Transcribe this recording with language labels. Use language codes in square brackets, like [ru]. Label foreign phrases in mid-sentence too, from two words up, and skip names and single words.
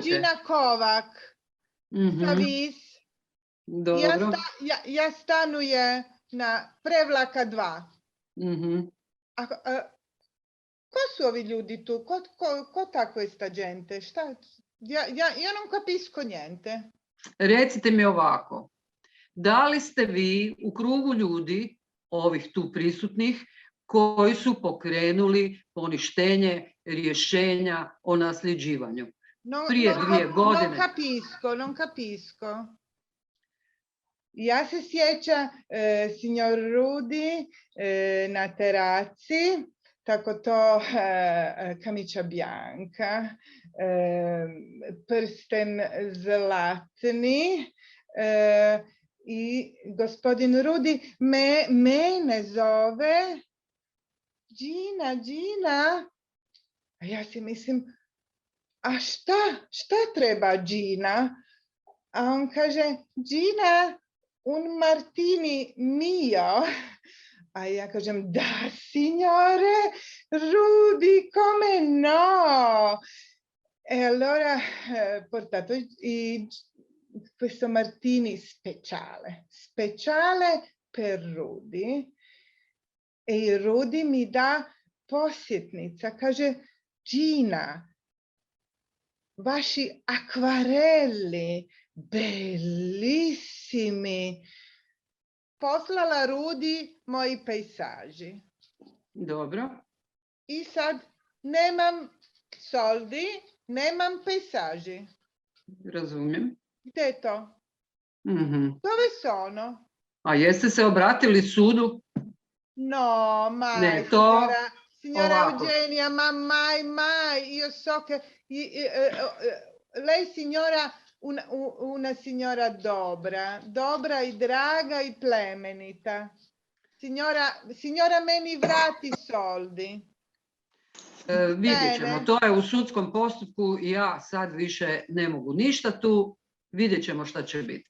[hr] Gina Kovak. Dobro. Ja stanuje na Prevlaka 2. Ko su ovi ljudi tu? Ko tako je [it] sta gente? [hr] Šta? [it] Ja non capisco niente. [hr] Recite mi ovako. Da li ste vi u krugu ljudi, ovih tu prisutnih, koji su pokrenuli poništenje rješenja o nasljeđivanju? Prije 2 godine. [it] Non capisco. [hr] Ja se sjećam, signor Rudi, na teraci, tako to [it] kamića bianca, [hr] prsten zlatni, i gospodin Rudi mene zove Gina. A ja si mislim, a šta treba Gina? A on kaže, [it] Gina, un martini mio. [hr] A ja kažem, da, [it] signore, Rudi, come no? E allora portato questo martini speciale per Rudi. [hr] E Rudi mi da posjetnica, kaže, Gina, vaši akvareli, bellissimi. Poslala Rudi moji pejsaži. Dobro. I sad nemam soldi, nemam pejsaži. Razumijem. Gdje je to? [it] Dove sono? [hr] A jeste se obratili sudu? [it] No, mai, [hr] ne, to [it] signora Eugenija, ma mai, io so che lei signora, una signora [hr] dobra i draga i plemenita. Signora meni vrati soldi. Vidjet ćemo, Ne. to je u sudskom postupku i ja sad više ne mogu ništa tu, vidjet ćemo šta će biti.